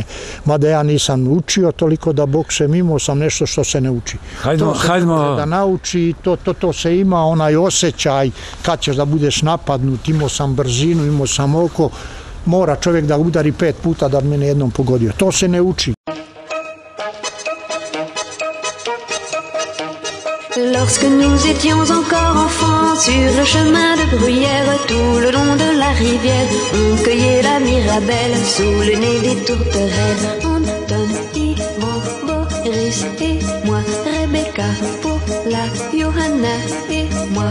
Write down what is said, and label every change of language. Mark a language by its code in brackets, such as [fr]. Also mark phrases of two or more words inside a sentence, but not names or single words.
[bs] Mada ja nisam učio toliko da boksem, imao sam nešto što se ne uči. To se ne može da nauči, to se ima, onaj osjećaj kad ćeš da budeš napadnut, imao sam brzinu, imao sam oko, mora čovjek da udari 5 puta da bi mene jednom pogodio. To se ne uči. [fr] Lorsque nous étions encore enfants, sur le chemin de Bruyère, tout le long de la rivière, on cueillait la mirabelle sous le nez des tourterelles. Anton, Yvon, Boris et moi, Rebecca, Paula, Johanna et moi.